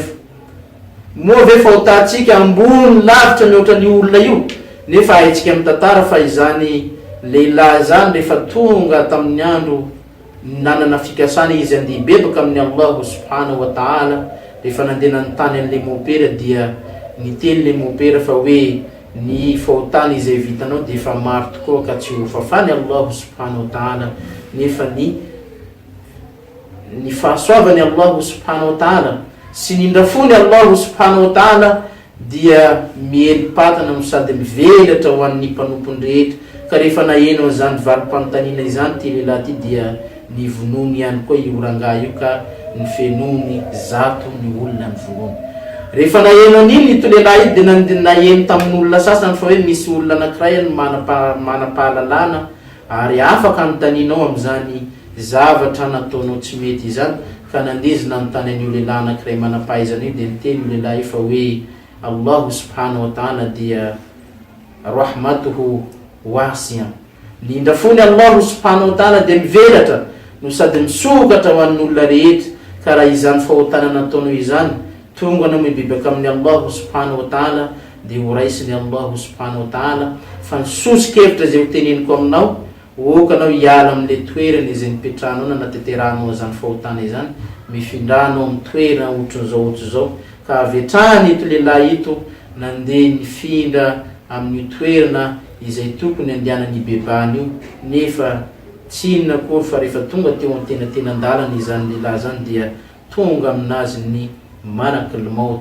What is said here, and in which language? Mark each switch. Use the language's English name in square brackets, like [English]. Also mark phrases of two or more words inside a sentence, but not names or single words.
[Malagasy] Moa ve fahotantsika ambony lavitra mihoatra ny olona io, nefa haitsika amin'ny tantara fa izany lehilahy zany rehefa tonga tamin'ny andro nanana fikasana izy andeha bebaka amin'ny [Arabic] الله سبحانه وتعالى, [Malagasy] rehefa nandeha nanontany an'le mopera dia niteny le mopera fa hoe ny fahotana izay vitanao de efa maro tokoa ka tsy ho fafany [Arabic] الله سبحانه وتعالى, [Malagasy] nefa ny fahasoavany [Arabic] الله سبحانه وتعالى [Malagasy] sy nindrafony [Arabic] الله سبحانه وتعالى [Malagasy] dia mielim-patana no sady mivelatra ho an'ny mpanompony rehetra. Ka rehefa naheno zany valim-panontaniana izany ty lehilahy ty dia nivonony ihany koa ioranga io ka nifenony zato ny olona ny vonony. Rehefa naheno an'iny ito lehilahy io de naheno tamin'olona sasany fa hoe misy olona anankiray mana-pahalalana ary afaka anotaninao am'izany zavatra nataonao tsy mety izany. Ka nandezina anontany an'io lehilahy anankiray manam-pahaizana io de niteny io lehilahy io fa hoe [Arabic] الله سبحانه وتعالى [Malagasy] dia [Arabic] رحمته واسعة, [Malagasy] nindrafony [Arabic] الله سبحانه وتعالى [Malagasy] de mivelatra no sady misokatra ho an'olona rehetra. Ka raha izany fahotana nataonao izany tonga anao mibebaka amin'ny [Arabic] الله سبحانه وتعالى [Malagasy] de ho raisiny [Arabic] الله سبحانه وتعالى [Malagasy] fa nisosokevitra zay ho teneniko aminao, okanao hiala amin'le toerana izay nipetrahanao na nateterahanao zany fahotana izany, mifindranao amin'ny toerana ohatran'izao. Ka avetrany ito lehilahy ito nandeha nifindra amin'ny toerana izay tokony andehanany bebany io, nefa tsy inona akory fa rehefa tonga teo an-tenatenandalana izany lehilahy zany dia tonga aminazy ny [Arabic] ملك الموت.